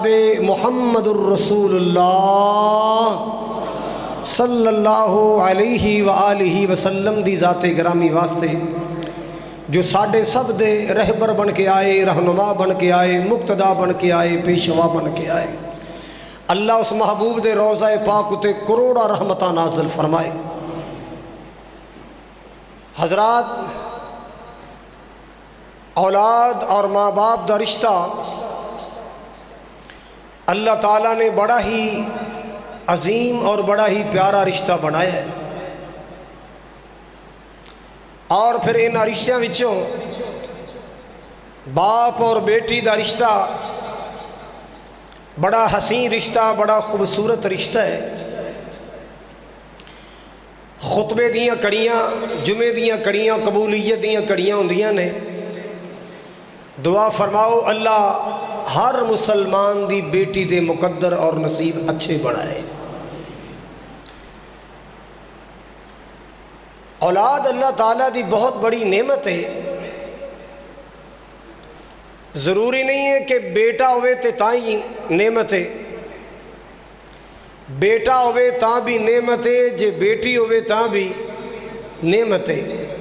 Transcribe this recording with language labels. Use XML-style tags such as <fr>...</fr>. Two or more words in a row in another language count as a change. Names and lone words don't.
<ar>محمد الرسول اللہ صلی اللہ علیہ وآلہ وسلم</ar> <pa>دی ذات گرامی واسطے جو ساڑھے سب دے رہبر بن کے آئے، رہنما بن کے آئے، مقتدا بن کے آئے، پیشوا بن کے آئے، اللہ اس محبوب دے روضہ پاک تے کروڑا رحمتہ نازل فرمائے۔ حضرات، اولاد اور ماں باپ دا رشتہ اللہ تعالیٰ نے بڑا ہی عظیم اور بڑا ہی پیارا رشتہ بنایا ہے۔ اور پھر ان رشتوں وچوں باپ اور بیٹی دا رشتہ بڑا حسین رشتہ، بڑا خوبصورت رشتہ ہے۔ خطبے دیاں کڑیاں، جمعے دیاں کڑیاں، قبولیت دیاں کڑیاں ہوندیاں نے۔ دعا فرماؤ اللہ ہر مسلمان دی بیٹی دے مقدر اور نصیب اچھے بنائے۔ اولاد اللہ تعالیٰ دی بہت بڑی نعمت ہے۔ ضروری نہیں ہے کہ بیٹا ہوئے تے تاں ہی نعمت ہے، بیٹا ہوئے تاں بھی نعمت ہے، جے بیٹی ہوئے تاں بھی نعمت ہے۔</pa>